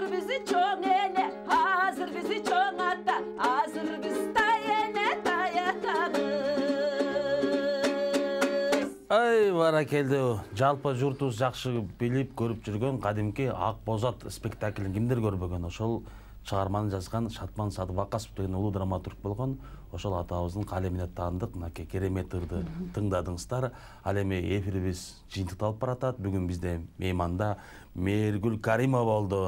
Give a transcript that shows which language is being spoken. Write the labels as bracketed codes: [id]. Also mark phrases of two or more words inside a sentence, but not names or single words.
[ky] bizi çoğun ene, hazır bizi çoğun ata, hazır biz tayene tayatamız. Ай, баракелде. Жалпы журтубуз жакшы билип көрүп жүргөн кадимки Ак Бозат спектаклин кимдер көрбөгөн? Ошол чыгарманы жазган Шатман Садыбакасов деген улуу драматург болгон. Ошол атабыздын калемине таандык, мынакей керемет ырды тыңдадыңыздар. Ал эми эфирибиз жыйынтыкталып баратат. Бүгүн бизде мейманда Мээргүл Каримова болду.